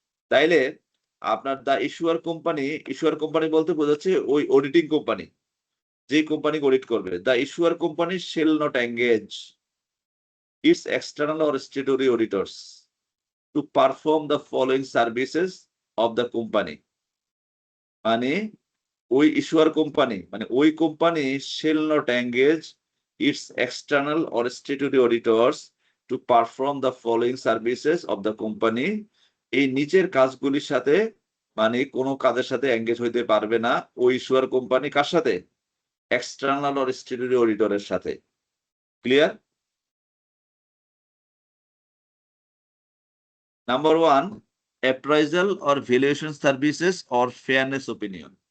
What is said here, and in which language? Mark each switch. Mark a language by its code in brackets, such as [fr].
[bn] তাইলে আপনার দা ইস্যুয়ার কোম্পানি বলতে বোঝাচ্ছে ওই অডিটিং কোম্পানি, যে কোম্পানি অডিট করবে। [en] The issuer company shall not engage its external or statutory auditors to perform the following services of the company. [bn] মানে ওই ইস্যুয়ার কোম্পানি মানে ওই company [en] shall not engage its external or statutory auditors to perform the following services of the company. [bn] এই নিচের কাজগুলির সাথে মানে কোনো কাজের সাথে এঙ্গেজ হইতে পারবে না ওই ইস্যুয়ার কোম্পানি। কার সাথে? এক্সটার্নাল অর স্ট্যাটুটরি অডিটরের সাথে। Clear? [en] Number 1, appraisal or valuation services or fairness opinion.